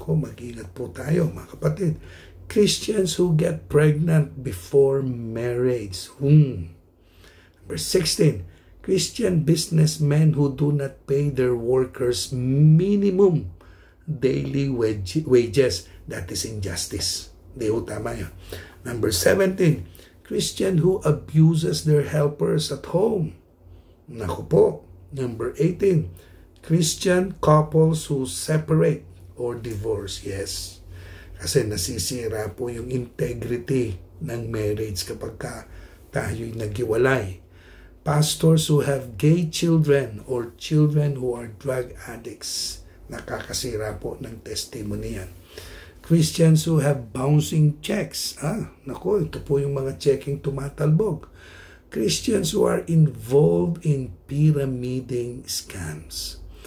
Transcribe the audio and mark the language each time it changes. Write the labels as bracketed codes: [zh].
[tl] Mag-ingat po tayo, mga kapatid. [en] Christians who get pregnant before marriage. Number 16, Christian businessmen who do not pay their workers minimum daily wages. That is injustice. [tl] Di ho tama yun. [en] Number 17, Christian who abuses their helpers at home. Number 18, Christian couples who separate or divorce. Yes. [tl] Kasi nasisira po yung integrity ng marriage kapag tayo'y naghiwalay. [en] pastors who have gay children or children who are drug addicts. [tl] Nakakasira po ng testimony yan. [en] Christians who have bouncing checks. [tl] Nako, ito po yung mga checking tumatalbog. [en] Christians who are involved in pyramiding scams.